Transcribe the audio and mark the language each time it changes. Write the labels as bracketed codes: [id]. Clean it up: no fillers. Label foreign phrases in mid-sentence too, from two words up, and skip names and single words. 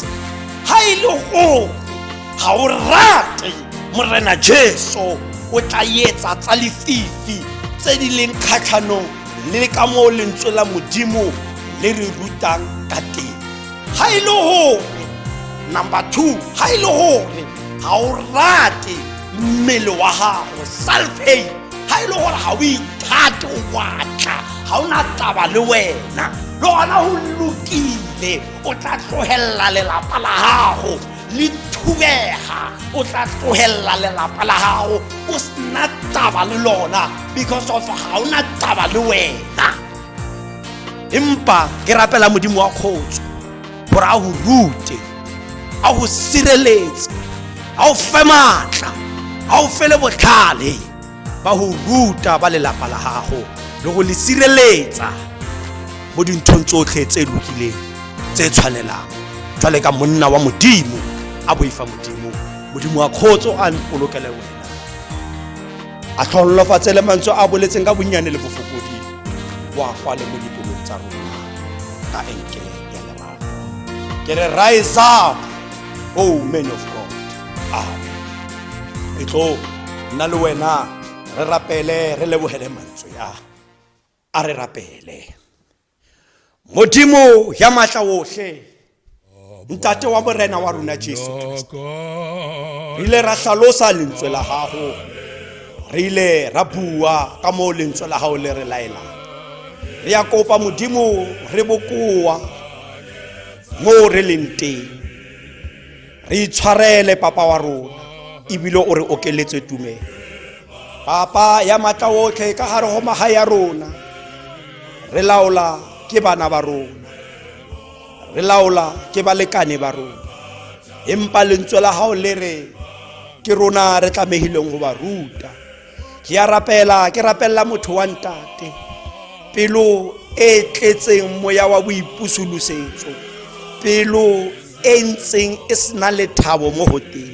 [tn] Ha e le gore ga o rate morena Jesu o tla yetsa tsa lefifi tse di leng kgatlhanong le ka mo lentswe la Modimo le re rutang ka teng. Ha e le gore number 2, ha e le gore ga o rate mmele wa gago self-hate, ha e le gore ga o ithate o batla ga o na taba le wena le gona go lokile o tla tlogelela lelapa la gago le thubega. O tla tlogelela lelapa la gago o sena taba le lona [en] because of [tn] ga o na taba le wena. Empa ke rapela Modimo wa kgotso gore a go rute, a go sireletse, a o fe maatla, a o fele botlhale ba go ruta ba lelapa la gago le go le sireletsa mo dinthong tsotlhe tse lokileng tse tshwanelang. Jwale ka monna wa Modimo a boifa Modimo, Modimo wa kgotso a mpolokele wena, a tlhollofatse le mantswe a boletseng ka bonnyane le bofokodi wa kwale mo dipelong tsa rona ka enke ya lerato. Ke re [en] rise up, oh men of God. [tn] Amen. E tlo nna le wena re rapele re lebogele mantswe a re rapele. Modimo ya matla ohle, ntate wa morena wa rona Jesu Kristo, re ile ra hlalosa lentswe la gago, re ile ra bua ka mo lentswe la gago le re laela. Re ya kopa Modimo re bokoa mo re leng teng, re itshwarele papa wa rona ebile o re okeletse tumelo. papa ya matla otlhe ka gare go magae ya rona re laola ke bana ba rona, re laola ke balekane ba rona, empa lentswe la hao le re ke rona re tlamehileng go ba ruta. Ke rapella motho wa ntate pelo e tletseng moya wa boipusulusetso, pelo e ntseng e sena lethabo mo go teng.